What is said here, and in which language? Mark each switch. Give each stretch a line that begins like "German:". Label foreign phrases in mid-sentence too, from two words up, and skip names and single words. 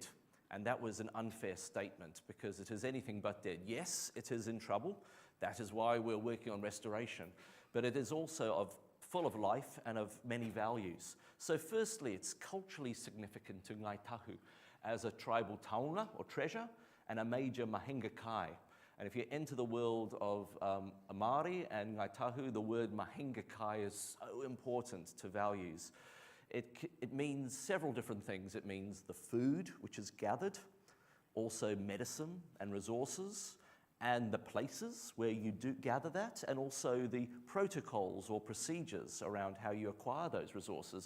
English: And that was an unfair statement because it is anything but dead. Yes, it is in trouble. That is why we're working on restoration. But it is also full of life and of many values. So firstly, it's culturally significant to Ngaitahu as a tribal taonga or treasure and a major
Māori: mahinga kai.
English: And if you enter the world of Māori and Ngaitahu, the word
Māori: mahinga kai
English: is so important to values. It means several different things. It means the food which is gathered, also medicine and resources, and the places where you do gather that, and also the protocols or procedures around how you acquire those resources.